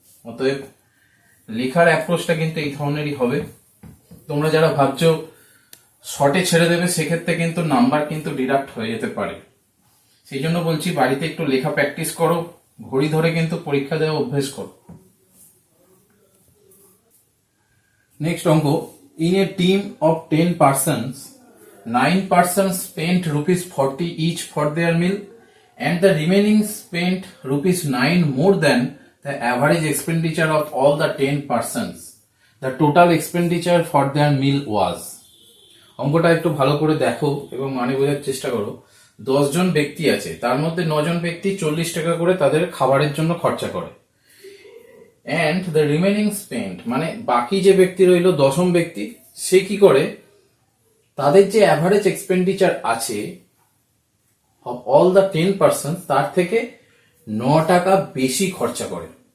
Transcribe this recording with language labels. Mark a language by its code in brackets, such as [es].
[bn] অতএব লেখার অ্যাপ্রোচটা কিন্তু এই ধরনেরই হবে। তোমরা যারা ভাবছো শর্টে ছেড়ে দেবে, সেক্ষেত্রে কিন্তু নাম্বার কিন্তু ডিডাক্ট হয়ে যেতে পারে। সেই জন্য বলছি, বাড়িতে একটু লেখা প্র্যাকটিস করো, ঘড়ি ধরে কিন্তু পরীক্ষা দেওয়া অভ্যেস করো। [en] Next অঙ্ক, in a team of 10 persons, 9 persons spent ₹40 each for their meal, and the remaining spent ₹9 more than the average expenditure of all the 10 persons. The total expenditure for their meal was. [bn] অঙ্কটা একটু ভালো করে দেখো এবং মানে বোঝার চেষ্টা করো। 10 জন ব্যক্তি আছে, তার মধ্যে 9 জন ব্যক্তি 40 টাকা করে তাদের খাবারের জন্য খরচা করে। [en] and the remaining spent, [bn] মানে বাকি যে ব্যক্তি রইল, 10ম ব্যক্তি, সে কি করে তাদের যে অ্যাভারেজ এক্সপেন্ডিচার আছে [en] of all the 10 persons, [bn] তার থেকে 9 টাকা বেশি খরচা করে।